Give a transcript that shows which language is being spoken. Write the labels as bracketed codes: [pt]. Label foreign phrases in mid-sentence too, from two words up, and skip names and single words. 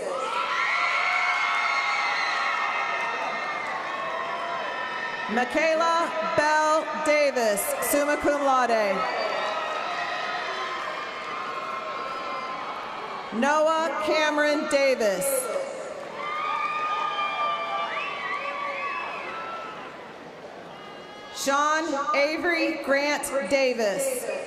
[en] Michaela Bell Davis, [la] summa cum laude. [en] Noah Cameron Davis. Sean Avery Grant Davis.